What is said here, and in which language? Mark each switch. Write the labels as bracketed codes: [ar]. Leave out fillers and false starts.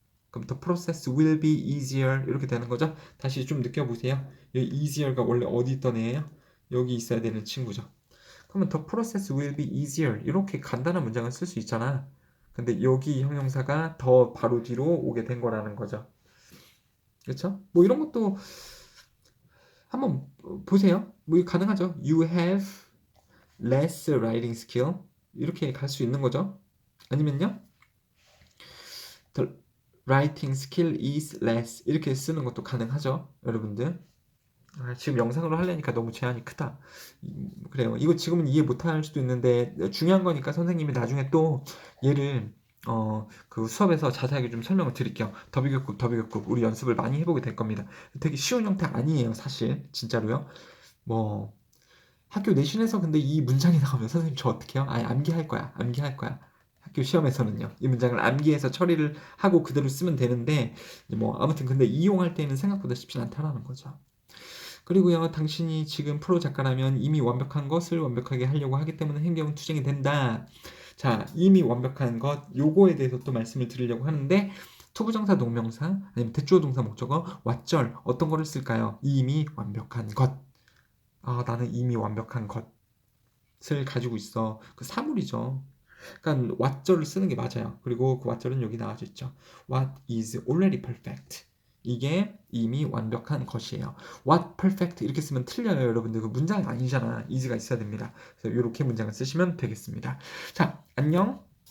[ko] 그럼 [en] the process will be easier [ko] 이렇게 되는 거죠. 다시 좀 느껴보세요. 이 easier가 원래 어디 있던 애예요? 여기 있어야 되는 친구죠. 그러면 [en] the process will be easier [ko] 이렇게 간단한 문장을 쓸 수 있잖아. 근데 여기 형용사가 더 바로 뒤로 오게 된 거라는 거죠. 그렇죠? 뭐 이런 것도 한번 보세요. 뭐 가능하죠. [en] You have less writing skill [ko] 이렇게 갈 수 있는 거죠. 아니면요. [en] The writing skill is less [ko] 이렇게 쓰는 것도 가능하죠. 여러분들. 지금 영상으로 하려니까 너무 제한이 크다. 그래요. 이거 지금은 이해 못할 수도 있는데 중요한 거니까 선생님이 나중에 또 얘를 그 수업에서 자세하게 좀 설명을 드릴게요. 더비교급 우리 연습을 많이 해보게 될 겁니다. 되게 쉬운 형태 아니에요, 사실 진짜로요. 뭐 학교 내신에서 근데 이 문장이 나오면 선생님 저 어떻게 해요? 암기할 거야. 학교 시험에서는요. 이 문장을 암기해서 처리를 하고 그대로 쓰면 되는데 뭐 아무튼 근데 이용할 때는 생각보다 쉽지 않다라는 거죠. 그리고요, 당신이 지금 프로 작가라면 이미 완벽한 것을 완벽하게 하려고 하기 때문에 행동은 투쟁이 된다. 자, 이미 완벽한 것, 요거에 대해서 또 말씀을 드리려고 하는데 투부정사 동명사 아니면 대주어 동사 목적어 왓절 어떤 거를 쓸까요? 이미 완벽한 것. 나는 이미 완벽한 것을 가지고 있어. 그 사물이죠. 그러니까 왓절을 쓰는 게 맞아요. 그리고 그 왓절은 여기 나와져 있죠. [en] What is already perfect. [ko] 이게 이미 완벽한 것이에요. [en] What perfect [ko] 이렇게 쓰면 틀려요, 여러분들. 그 문장이 아니잖아. is가 있어야 됩니다. 그래서 이렇게 문장을 쓰시면 되겠습니다. 자, 안녕.